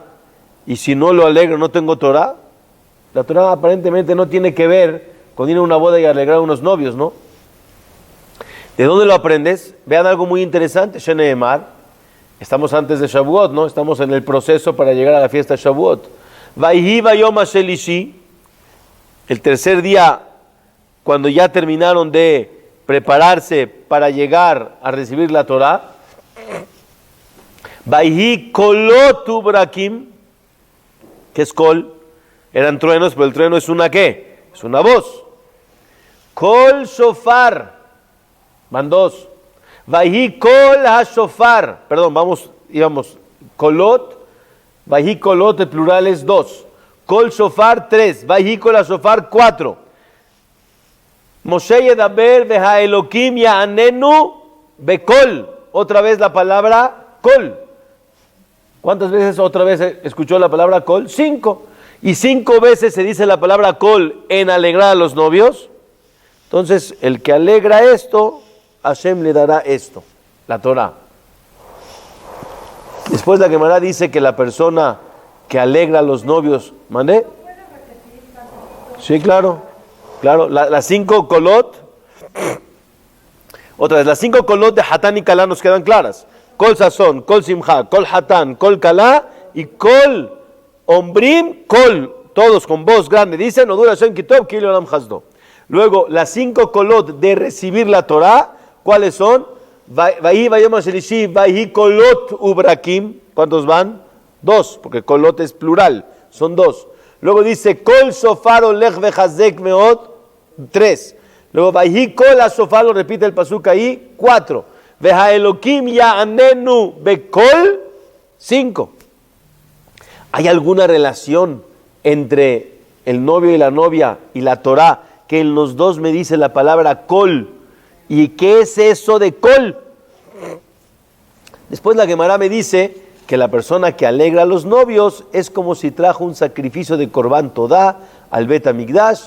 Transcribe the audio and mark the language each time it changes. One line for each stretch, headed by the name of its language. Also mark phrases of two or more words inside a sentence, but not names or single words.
Spanish: Y si no lo alegro, no tengo Torah. La Torah aparentemente no tiene que ver con ir a una boda y alegrar a unos novios, ¿no? ¿De dónde lo aprendes? Vean algo muy interesante, Sheneemar. Estamos antes de Shavuot, ¿no? Estamos en el proceso para llegar a la fiesta de Shavuot.
Hebrew: ויהי ביום השלישי.
Spanish: El tercer día, cuando ya terminaron de prepararse para llegar a recibir la Torah,
Hebrew: ויהי קולות וברקים,
Spanish: que es kol, eran truenos, pero el trueno es una ¿qué? Es una voz.
Hebrew: קול שופר,
Spanish: van dos.
Hebrew: ויהי קול השופר,
Spanish: perdón, íbamos, kolot,
Hebrew: ויהי קולות,
Spanish: el plural es 2.
Hebrew: קול שופר 3, ויהי קול השופר 4. משה ידבר והאלוקים יעננו בקול.
Spanish: Otra vez la palabra kol. ¿Cuántas veces otra vez escuchó la palabra kol? 5. Y 5 veces se dice la palabra kol en alegrar a los novios. Entonces, el que alegra esto, Hashem le dará esto, la Torah. Después la Gemara dice que la persona que alegra a los novios, ¿mandé? Sí, claro. Claro, las 5 kolot, otra vez, las 5 kolot de Hatán y Kalá nos quedan claras.
Hebrew: קול ששון, קול שמחה, קול חתן, קול כלה ו קול אומרים, קול,
Spanish: todos con voz grande, dicen,
Hebrew: הודו לה' כי טוב כי לעולם חסדו.
Spanish: Luego, las 5 kolot de recibir la Torah, ¿cuáles son?
Hebrew: ויהי ביום השלישי, ויהי קולות וברקים.
Spanish: ¿Cuántos van? 2, porque kolot es plural, son 2. Luego dice,
Hebrew: קול שופר הולך וחזק מאד, 3. Luego, ויהי קול השופר,
Spanish: lo repite el pasuk ahí, 4.
Hebrew: והאלוקים יעננו בקול, 5.
Spanish: ¿Hay alguna relación entre el novio y la novia y la Torah que en los dos me dice la palabra kol? ¿Y qué es eso de kol? Después la Gemara me dice que la persona que alegra a los novios es como si trajo un sacrificio de
Hebrew: קרבן תודה
Spanish: al
Hebrew: בית המקדש.